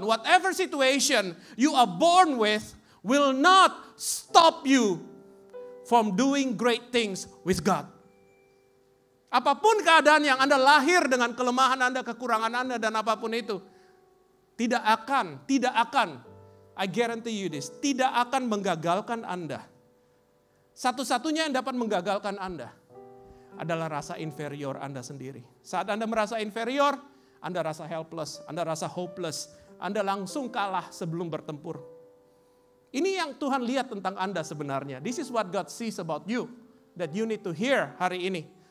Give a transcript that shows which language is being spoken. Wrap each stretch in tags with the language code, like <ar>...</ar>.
<en>Whatever situation you are born with, will not stop you from doing great things with God.</en> <id>Apapun keadaan yang Anda lahir dengan kelemahan Anda, kekurangan Anda, dan apapun itu, tidak akan,</id> <en>I guarantee you this,</en> <id>tidak akan menggagalkan Anda. Satu-satunya yang dapat menggagalkan Anda adalah rasa inferior Anda sendiri. Saat Anda merasa inferior, Anda rasa helpless, Anda rasa hopeless, Anda langsung kalah sebelum bertempur. Ini yang Tuhan lihat tentang Anda sebenarnya.</id> <en>This is what God sees about you, that you need to hear</en> <id>hari ini.</id>